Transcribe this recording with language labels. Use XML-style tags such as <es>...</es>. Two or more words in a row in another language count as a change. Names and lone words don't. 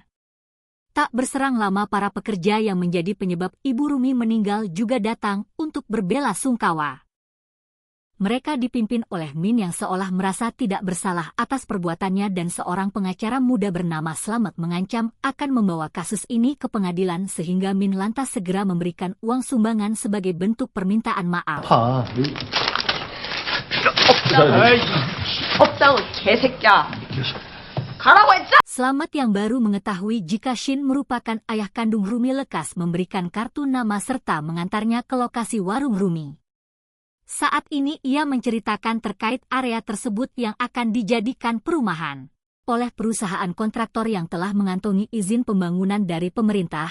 <id>Tak berserang lama para pekerja yang menjadi penyebab ibu Rumi meninggal juga datang untuk berbela sungkawa. Mereka dipimpin oleh Min yang seolah merasa tidak bersalah atas perbuatannya dan seorang pengacara muda bernama Slamet mengancam akan membawa kasus ini ke pengadilan sehingga Min lantas segera memberikan uang sumbangan sebagai bentuk permintaan maaf.</id> <ko>없다고 개새끼야. 가라고 했어?</ko> <id>Slamet yang baru mengetahui jika Shin merupakan ayah kandung Rumi lekas memberikan kartu nama serta mengantarnya ke lokasi warung Rumi. Saat ini ia menceritakan terkait area tersebut yang akan dijadikan perumahan oleh perusahaan kontraktor yang telah mengantongi izin pembangunan dari pemerintah.</id>